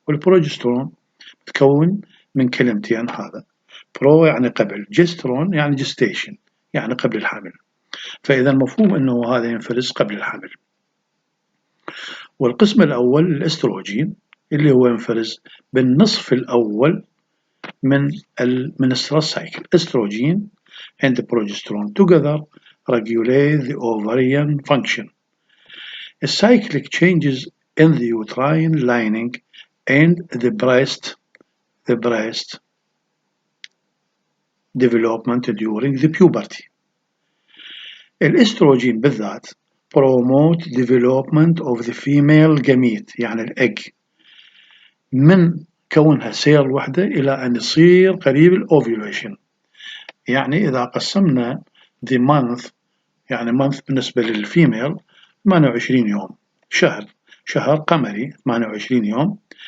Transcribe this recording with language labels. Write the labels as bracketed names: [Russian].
[Arabic] والبروجسترون تكون من كلمتين، هذا برو يعني قبل، جسترون يعني gestation يعني قبل الحمل. فإذا المفهوم أنه هذا ينفرز قبل الحمل. والقسم الأول الاستروجين اللي هو ينفرز بالنصف الأول من المنسترال سايكل. [English] Oestrogen and progesterone together regulate the ovarian function. The cyclic changes in the uterine lining and the breast development during the puberty. [Arabic] الاستروجين بالذات [English] promote development of the female gamete [Arabic] يعني الإج من كونها سيل وحدة إلى أن يصير قريب الأوفيوليشن. يعني إذا قسمنا [English] the month، [Arabic] يعني month بالنسبة للفيميل 28 يوم، شهر قمري 28 يوم.